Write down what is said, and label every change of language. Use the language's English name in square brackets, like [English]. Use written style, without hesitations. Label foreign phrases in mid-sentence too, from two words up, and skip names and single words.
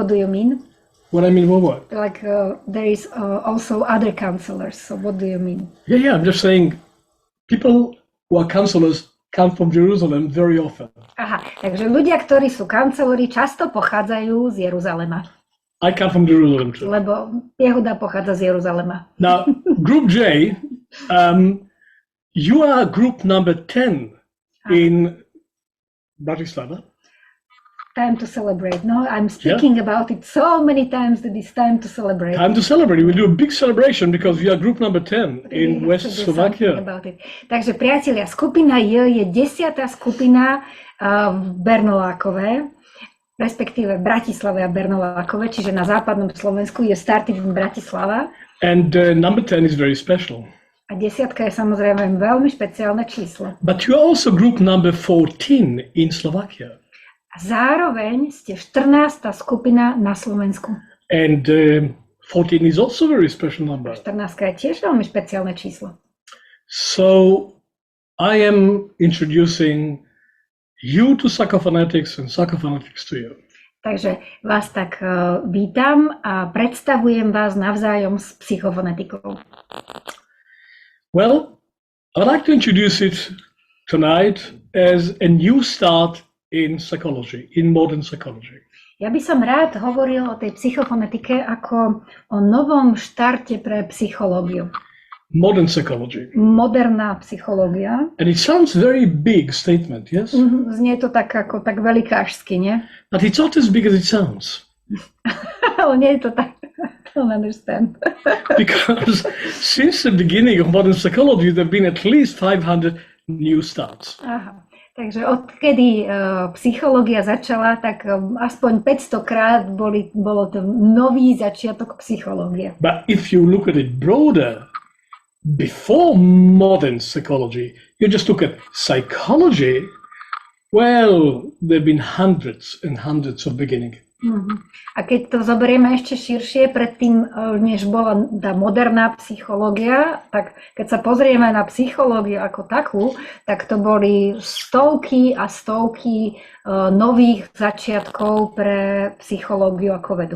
[English] What do you mean? What I mean, what? Like there is also other counselors. So what do you mean? Yeah, I'm just saying people who are counselors come from Jerusalem very often. [Slovak] Aha, takže ľudia, ktorí sú kancelori, často pochádzajú z Jeruzalema. [English] I come from Jerusalem too. [Slovak] Lebo Jehuda pochádza z Jeruzalema. [English] Now, Group J, you are group number 10 in Bratislava. Time to celebrate. No, I'm speaking about it so many times that it's time to celebrate. Time to celebrate. We'll do a big celebration because we are group number 10 in West Slovakia. [Slovak] Takže priatelia, skupina J je 10. skupina v Bernolákove, respektíve v Bratislave a Bernolákove, čiže na západnom Slovensku je [English] starting in Bratislava. And number 10 is very special. [Slovak] A 10 je samozrejme veľmi špeciálne číslo. [English] But you are also group number 14 in Slovakia. [Slovak] A zároveň ste 14. skupina na Slovensku. [English] And 14 is also a very special number. [Slovak] 14 je tiež veľmi špeciálne číslo. [English] So I am introducing you to psychophonetics and psychophonetics to you. [Slovak] Takže vás tak vítam a predstavujem vás navzájom s psychofonetikou. [English] Well, I'd like to introduce it tonight as a new start in psychology, in modern psychology. [Slovak] Ja by som rád hovoril o tej psychofonetike ako o novom štarte pre psychológiu. [English] Modern psychology. [Slovak] Moderná psychológia. [English] And it sounds very big statement, yes? [Slovak] Znie to tak ako tak velikážsky, nie? [English] But it's not as big as it sounds. [Slovak] Ale nie je to tak. [English] I don't understand. Because since the beginning of modern psychology, there have been at least 500 new starts. Aha. [Slovak] Takže odkedy psychológia začala, tak aspoň 500 krát bolo to nový začiatok psychológie. [English] But if you look at it broader, before modern psychology, you just look at psychology, well, there have been hundreds and hundreds of beginnings. [Slovak] A keď to zoberieme ešte širšie, predtým, než bola tá moderná psychológia, tak keď sa pozrieme na psychológiu ako takú, tak to boli stovky a stovky nových začiatkov pre psychológiu ako vedu.